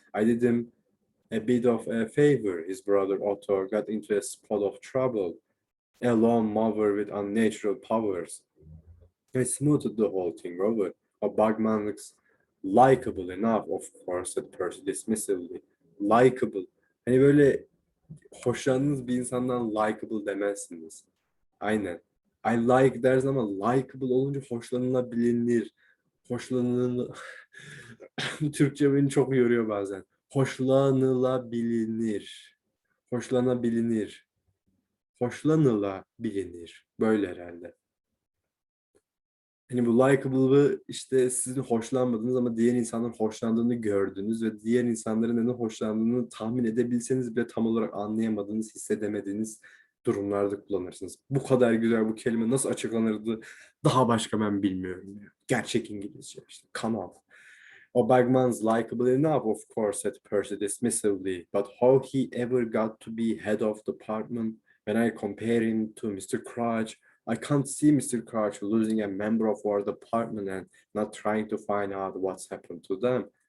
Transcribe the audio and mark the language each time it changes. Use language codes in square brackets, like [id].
[en] I did him a bit of a favor. His brother Otto got into a spot of trouble. A lone mover with unnatural powers. I smoothed the whole thing over. A Bugman looks likable enough, of course, said Percy dismissively. Likable. [tr] Hani böyle hoşlandığınız bir insandan likable demezsiniz. Aynen. I like deriz ama likable olunca hoşlanılabilir. Hoşlanıl... Türkçe beni çok yoruyor bazen. Hoşlanılabilir. Hoşlanabilir. Hoşlanılabilir. Böyle herhalde. Hani bu likable'ı işte sizin hoşlanmadığınız ama diğer insanların hoşlandığını gördünüz ve diğer insanların neden hoşlandığını tahmin edebilseniz bile tam olarak anlayamadığınız, hissedemediğiniz durumlarda kullanırsınız. Bu kadar güzel bu kelime nasıl açıklanırdı daha başka ben bilmiyorum. Gerçek İngilizce işte kanal. [en] O Bagman's likable enough, of course, said Percy dismissively, but how he ever got to be head of department when I compare him to Mr. Crouch, I can't see Mr. Crouch losing a member of our department and not trying to find out what's happened to them.